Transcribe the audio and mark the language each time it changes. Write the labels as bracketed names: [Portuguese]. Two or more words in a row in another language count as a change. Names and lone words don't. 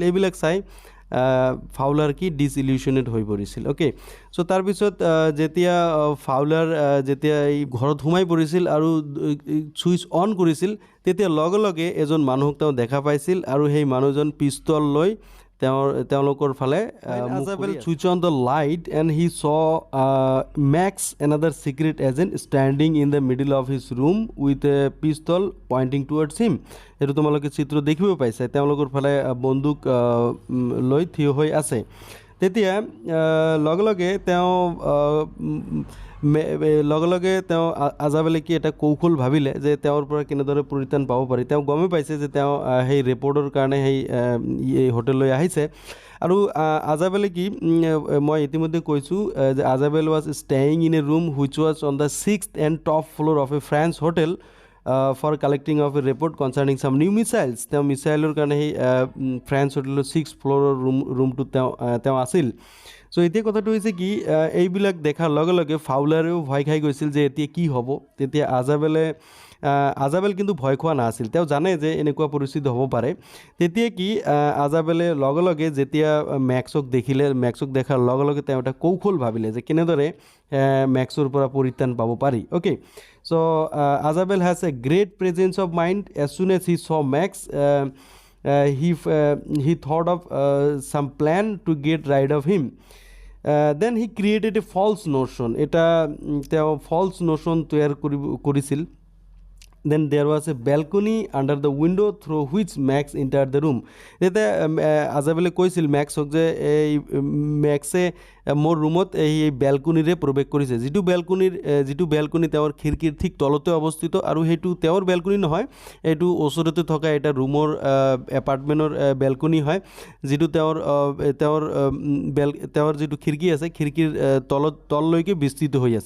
[Assamese] এইবিলাক চাই ফাউলাৰ কি ডিসইলিউশনেড হৈ পৰিছিল। অ'কে, চ' তাৰপিছত যেতিয়া ফাউলাৰ যেতিয়া এই ঘৰত সোমাই পৰিছিল আৰু [English] switch on [Assamese] কৰিছিল, তেতিয়া লগে লগে এজন মানুহক তেওঁ দেখা পাইছিল আৰু সেই মানুহজন পিস্তল লৈ তেওঁলোকৰ ফালে আজাবেল [English] switch on the light and he saw Max, another secret agent, standing in the middle of his room with a pistol pointing towards him. [Assamese] এইটো তোমালোকে চিত্ৰ দেখিব পাইছে, তেওঁলোকৰ ফালে বন্দুক লৈ থিয় হৈ আছে। তেতিয়া লগে লগে তেওঁ আজাবেলে কি এটা কৌশল ভাবিলে যে তেওঁৰ পৰা কেনেদৰে পৰিত্ৰাণ পাব পাৰি। তেওঁ গমেই পাইছে যে তেওঁ সেই ৰিপৰ্টৰ কাৰণে সেই হোটেললৈ আহিছে আৰু আজাবেলে কি, মই ইতিমধ্যে কৈছোঁ যে [English] আজাবেল was staying in a room which was on the 6th and top floor of a French hotel for collecting of a report concerning some new missiles. [Assamese] তেওঁ মিছাইলৰ কাৰণে সেই ফ্ৰেঞ্চ হোটেলৰ 6th ফ্ল'ৰৰ ৰুমটোত তেওঁ আছিল। চ' এতিয়া কথাটো হৈছে কি, এইবিলাক দেখাৰ লগে লগে ফাউলাৰেও ভয় খাই গৈছিল যে এতিয়া কি হ'ব। তেতিয়া আজাবেল কিন্তু ভয় খোৱা নাছিল, তেওঁ জানে যে এনেকুৱা পৰিস্থিতি হ'ব পাৰে। তেতিয়া কি আজাবেলে লগে লগে যেতিয়া ম্যাক্সক দেখাৰ লগে লগে তেওঁ এটা কৌশল ভাবিলে যে কেনেদৰে ম্যাক্সৰ পৰা পৰিত্ৰাণ পাব পাৰি। [English] okay, so Azabel has a great presence of mind. as soon as he saw ম্যাক্স he thought of some plan to get rid of him. Then he created a false notion. [Assamese] এটা তেওঁ [English] false notion [Assamese] তৈয়াৰ কৰিছিল। [English] Then there was a balcony under the window through which Max entered the room. [Assamese] তেতিয়া আজাবেলে কৈছিল ম্যাক্সক যে এই ম্যাক্সে মোৰ ৰুমত এই বেলকনিৰে প্ৰৱেশ কৰিছে, যিটো বেলকনি তেওঁৰ খিৰিকীৰ ঠিক তলতে অৱস্থিত আৰু সেইটো তেওঁৰ বেলকনি নহয়, এইটো ওচৰতে থকা এটা ৰুমৰ এপাৰ্টমেণ্টৰ বেলকনি হয়, যিটো তেওঁৰ যিটো খিৰিকী আছে খিৰিকীৰ তললৈকে বিস্তৃত হৈ আছে।